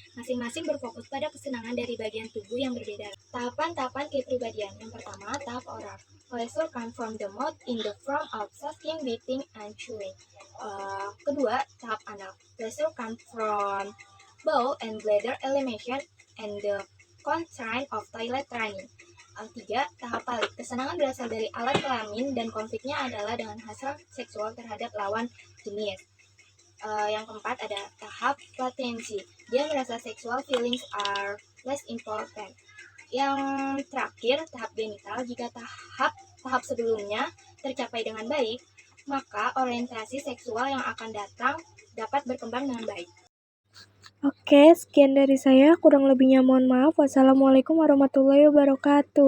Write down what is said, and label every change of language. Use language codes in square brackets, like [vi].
[id] Masing-masing berfokus pada kesenangan dari bagian tubuh yang berbeda. Tahapan-tahapan kepribadian. Yang pertama, tahap oral. [en] Pleasure comes from the mouth in the form of sucking, biting, and chewing. [id] Kedua, tahap anal. [en] Pleasure comes from bowel and bladder elimination and the constraint of toilet training. [id] 3. Tahap palit. Kesenangan berasal dari alat kelamin dan konfliknya adalah dengan hasrat seksual terhadap lawan jenis. Yang keempat ada tahap latensi. Dia merasa [en] sexual feelings are less important. [id] Yang terakhir tahap genital. Jika tahap sebelumnya tercapai dengan baik, maka orientasi seksual yang akan datang dapat berkembang dengan baik. Oke, sekian dari saya. Kurang lebihnya mohon maaf. Wassalamualaikum warahmatullahi wabarakatuh.